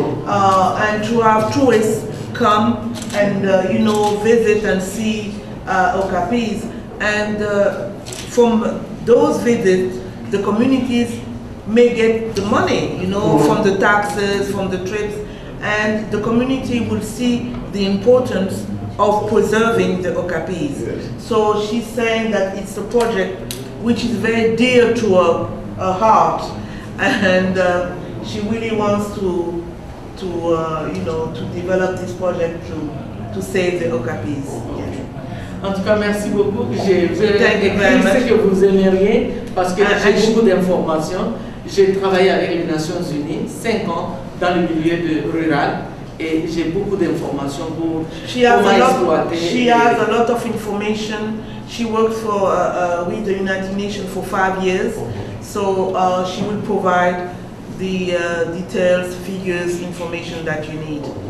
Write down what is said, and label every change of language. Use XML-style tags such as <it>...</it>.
<en>And to have tourists come and, you know, visit and see Okapis, and from those visits, the communities may get the money, you know, from the taxes, from the trips, and the community will see the importance of preserving the Okapis. Yes. So she's saying that it's a project which is very dear to her heart, and she really wants to you know, to develop this project to save the Okapis. Yeah.</en> <fr>En tout cas, merci beaucoup. J'ai écrit ce que vous aimeriez parce que j'ai beaucoup d'informations. J'ai travaillé avec les Nations Unies 5 ans dans le milieu rural et j'ai beaucoup d'informations pour exploiter.</fr> <en>She has a lot of information. She worked for with the United Nations for 5 years, so she will provide the details, figures, information that you need.</en>